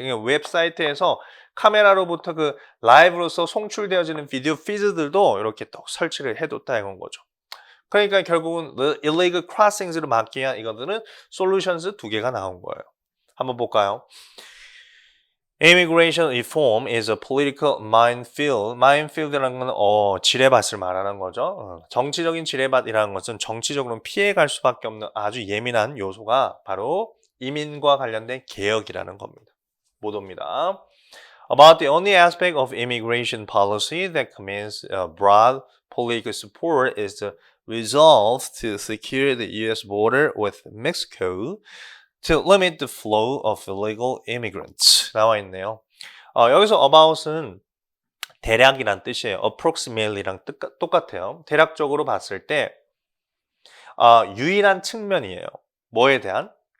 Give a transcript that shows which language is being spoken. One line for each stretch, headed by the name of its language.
Korean: 웹사이트에서 카메라로부터 그 라이브로서 송출되어지는 비디오 피즈들도 이렇게 또 설치를 해뒀다 이건 거죠. 그러니까 결국은
English: illegal crossings
Korean: 를 막기 위한 이것들은 솔루션스 2개가 나온 거예요. 한번 볼까요?
English: Immigration reform is a political minefield.
Korean: Minefield라는 건 지뢰밭을 말하는 거죠. 정치적인 지뢰밭이라는 것은 정치적으로 피해갈 수밖에 없는 아주 예민한 요소가 바로 이민과 관련된 개혁이라는 겁니다. 못 옵니다.
English: About the only aspect of immigration policy that commands broad political support is the resolve to secure the U.S. border with Mexico to limit the flow of illegal immigrants.
Korean: 나와 있네요. 여기서 about은 대략이란 뜻이에요. approximately랑 똑같아요. 대략적으로 봤을 때 유일한 측면이에요. 뭐에 대한?